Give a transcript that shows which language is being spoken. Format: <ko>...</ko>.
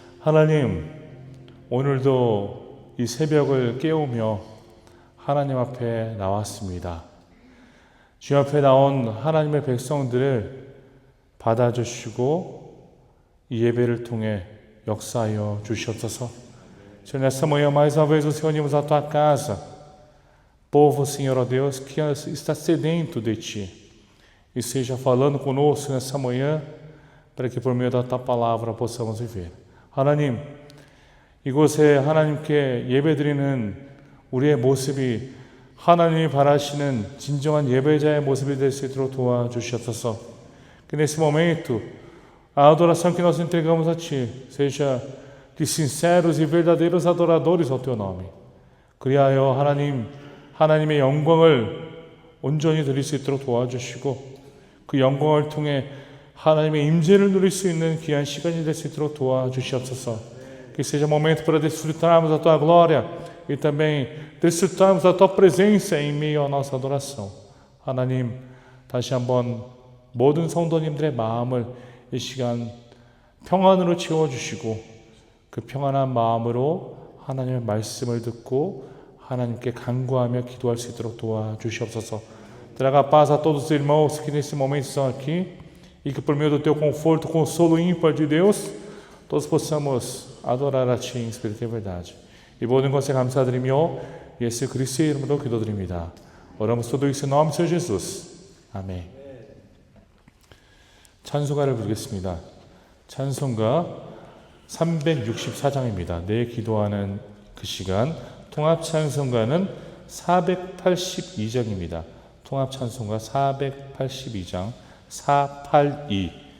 <ko>하나님, 오늘도 이 새벽을 깨우며 하나님 앞에 나왔습니다. 주 앞에 나온 하나님의 백성들을 받아주시고 이 예배를 통해 역사하여 주시옵소서.</ko> <pt>Senhor, nessa manhã mais uma vez nos reunimos na tua casa, povo, Senhor, ó Deus, que está sedento de ti, e seja falando conosco nessa manhã, para que por meio da tua palavra possamos viver.</pt> <ko>하나님, 이곳에 하나님께 예배드리는 우리의 모습이 하나님이 바라시는 진정한 예배자의 모습이 될 수 있도록 도와주시옵소서.</ko> <pt>Que nesse momento a adoração que nós entregamos a Ti seja de sinceros e verdadeiros adoradores ao Teu nome.</pt> <ko>그리하여 하나님의 영광을 온전히 드릴 수 있도록 도와주시고 그 영광을 통해 하나님의 임재를 누릴 수 있는 귀한 시간이 될 수 있도록 도와주시옵소서.</ko> <pt>Que seja momento para desfrutarmos da Tua glória e também desfrutarmos da Tua presença em meio à nossa adoração.</pt> <ko>하나님, 다시 한번 모든 성도님들의 마음을 이 시간 평안으로 채워주시고 그 평안한 마음으로 하나님의 말씀을 듣고 하나님께 간구하며 기도할 수 있도록 doajusiopsoso.</ko> <pt>Traga paz a todos os irmãos que nesse momento estão aqui e que por meio do teu conforto, consolo ímpar de Deus, todos possamos adorar a Ti em espírito e verdade.</pt> <ko>E 모든 것에 감사드리며 예수 그리스도의 이름으로 기도드립니다.</ko> <pt>oramos tudo isso em nome de Senhor Jesus.</pt> <ko>아멘. 찬송가를 부르겠습니다. 찬송가 364장입니다. 내 기도하는 그 시간. 통합 찬송가는 482장입니다. 통합 찬송가 482장 482.</ko>